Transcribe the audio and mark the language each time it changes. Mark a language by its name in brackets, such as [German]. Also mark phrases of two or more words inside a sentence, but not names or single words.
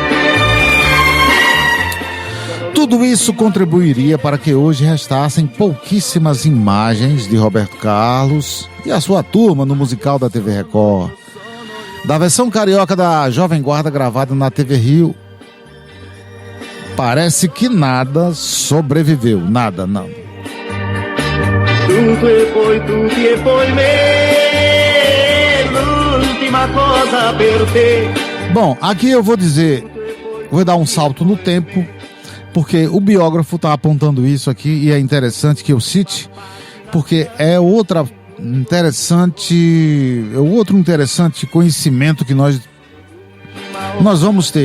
[Portuguese] Tudo isso contribuiria para que hoje restassem pouquíssimas imagens de Roberto Carlos e a sua turma no musical da TV Record. Da versão carioca da Jovem Guarda gravada na TV Rio, parece que nada sobreviveu, nada, não. [Italian] Tudo e poi me, l'ultima cosa per te. [Portuguese] Bom, aqui eu vou dar um salto no tempo, porque o biógrafo está apontando isso aqui e é interessante que eu cite, porque é outro interessante conhecimento que nós vamos ter.